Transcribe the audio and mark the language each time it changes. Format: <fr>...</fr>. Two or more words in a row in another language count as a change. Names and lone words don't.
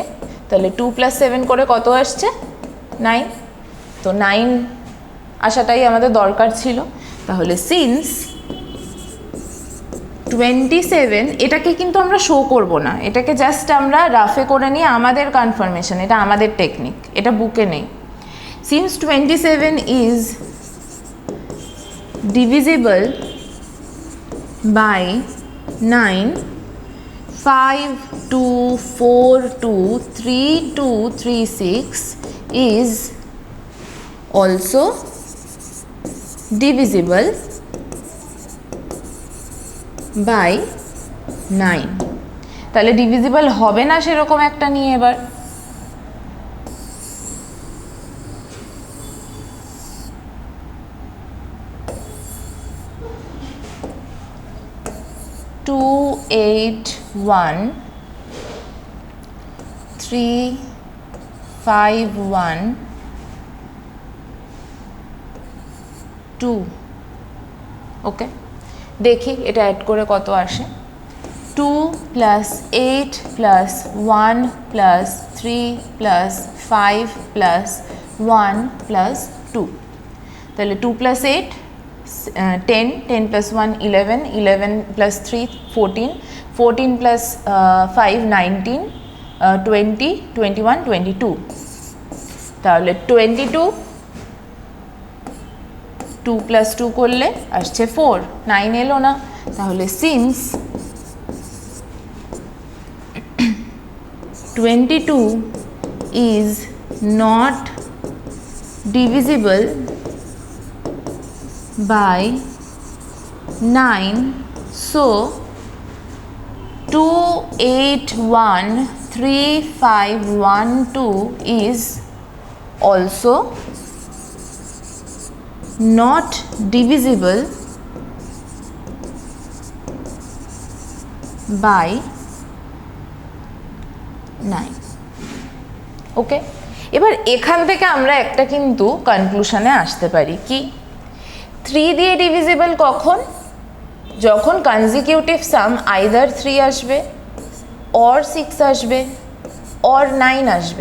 <bn>তাহলে 2 plus 7 করে কত আসছে? 9। তো 9 আসাটাই আমাদের দরকার ছিল। তাহলে সিন্স 27, এটাকে কিন্তু আমরা শো করব না, এটাকে জাস্ট আমরা রাফে করে নিয়ে আমাদের কনফার্মেশন, এটা আমাদের টেকনিক, এটা বুকে নেই।</bn> <en>since 27 is divisible by 9, 5 2 4 2 3 2 3 6 is also divisible by 9।</en> <bn>তাহলে ডিভিজিবল হবে না সেরকম একটা নিয়ে এবার টু 8 1 3 5 1 2। ওকে, দেখি এটা অ্যাড করে কত আসে। 2 plus 8 plus 1 plus 3 plus 5 plus 1 plus 2। তাহলে 2 plus 8 10, 10 plus 1 11, 11 plus 3 14, 14 plus 5 19, 20 21 22। তাহলে 22 2 plus 2 করলে আসছে 4, 9 এলো না।</bn> <en>তাহলে সিন্স 22 is not divisible by 9, so 2 8 1 3 5 1 2 is also not divisible by 9।</en> <bn>ওকে, এবার এখান থেকে আমরা একটা কিন্তু কনক্লুশনে আসতে পারি কি 3 দিয়ে ডিভিজিবল কখন? যখন</bn> <en>consecutive sum either</en> <bn>3 আসবে অর 6 আসবে অর 9 আসবে।</bn>